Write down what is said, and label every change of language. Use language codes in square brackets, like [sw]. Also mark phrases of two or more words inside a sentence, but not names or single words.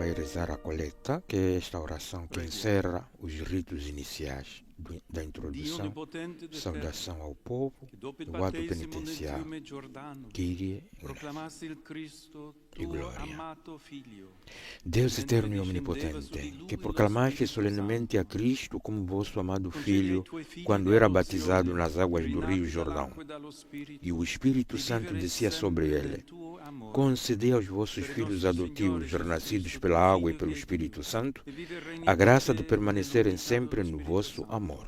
[pt] rezar a coleta, que é esta oração que encerra os ritos iniciais da [it] Dio [pt] introdução, [it] onnipotente d'eterno, [pt] saudação ao povo, [it] che dopo il [pt] do ato [it] battesimo nel [pt] penitenciário, [it] fiume Giordano Kyrie, proclamassi il Cristo, e tuo gloria. amato figlio. [pt] Deus eterno e omnipotente, que proclamaste solenemente a Cristo como vosso amado Filho quando era batizado nas águas do rio Jordão, e o Espírito Santo descia sobre ele, concedei aos vossos filhos adotivos, renascidos pela água e pelo Espírito Santo, a graça de permanecerem sempre no vosso amor.